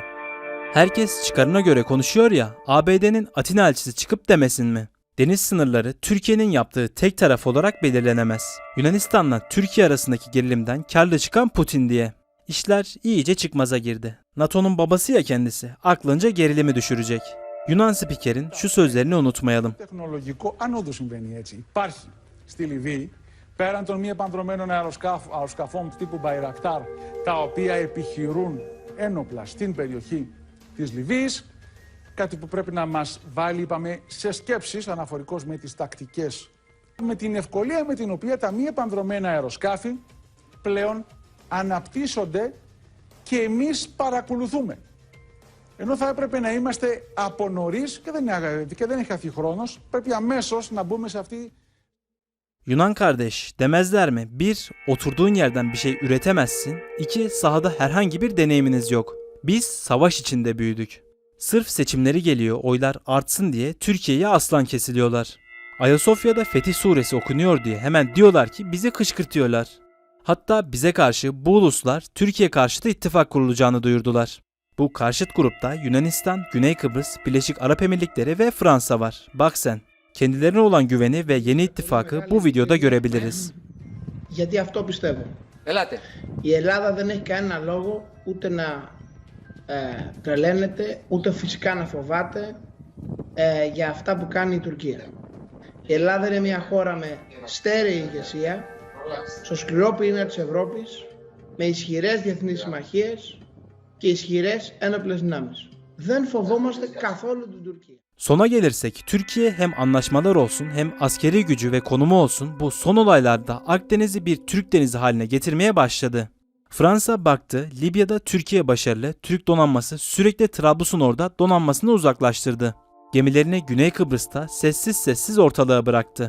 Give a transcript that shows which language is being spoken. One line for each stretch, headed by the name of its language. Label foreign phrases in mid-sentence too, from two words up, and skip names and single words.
Turkish: Herkes çıkarına göre konuşuyor ya, ABD'nin Atina elçisi çıkıp demesin mi? Deniz sınırları Türkiye'nin yaptığı tek taraf olarak belirlenemez. Yunanistan'la Türkiye arasındaki gerilimden karlı çıkan Putin diye. İşler iyice çıkmaza girdi. NATO'nun babası ya kendisi, aklınca gerilimi düşürecek. Yunan spikerin şu sözlerini unutmayalım.
Greek: Τεχνολογικό, αν όντως συμβαίνει έτσι, υπάρχει στη Λιβύη, πέραν των μη επανδρομένων αεροσκαφών τύπου Bayraktar, τα οποία επιχειρούν ένοπλα στην περιοχή της Λιβύης, κάτι που πρέπει να μας βάλει, είπαμε, σε σκέψεις αναφορικώς με τις τακτικές, με την ευκολία με την οποία τα μη επανδρομένα αεροσκάφη πλέον αναπτύσσονται και εμείς παρακολουθούμε. Ενώ θα έπρεπε να είμαστε από νωρίς και δεν έχει χαθεί χρόνος, πρέπει αμέσως να μπούμε σε αυτή.
Turkish: Yunan kardeş demezler mi? 1. Oturduğun yerden bir şey üretemezsin. 2. Sahada herhangi bir deneyiminiz yok. Biz savaş içinde büyüdük. Sırf seçimleri geliyor, oylar artsın diye Türkiye'ye aslan kesiliyorlar. Ayasofya'da Fetih Suresi okunuyor diye hemen diyorlar ki bizi kışkırtıyorlar. Hatta bize karşı bu uluslar Türkiye karşıtı ittifak kurulacağını duyurdular. Bu karşıt grupta Yunanistan, Güney Kıbrıs, Birleşik Arap Emirlikleri ve Fransa var. Bak sen. Kendilerine olan güveni ve yeni ittifakı bu videoda görebiliriz.
Greek: Γιατί αυτό πιστεύω. Ελάτε. Η Ελλάδα δεν έχει κανένα λόγο ούτε να τρελαίνεται, ούτε φυσικά να φοβάται για αυτά που κάνει η Τουρκία. Η Ελλάδα είναι μια χώρα με στέρεη ηγεσία, στο σκληρό πυρήνα της Ευρώπης, με ισχυρές διεθνείς συμμαχίες και ισχυρές ένοπλες δυνάμεις. Δεν φοβόμαστε καθόλου την Τουρκία.
Turkish: Sona gelirsek Türkiye hem anlaşmalar olsun hem askeri gücü ve konumu olsun bu son olaylarda Akdeniz'i bir Türk denizi haline getirmeye başladı. Fransa baktı, Libya'da Türkiye başarılı, Türk donanması sürekli Trablusnor'da donanmasını uzaklaştırdı. Gemilerini Güney Kıbrıs'ta sessiz sessiz ortalığa bıraktı.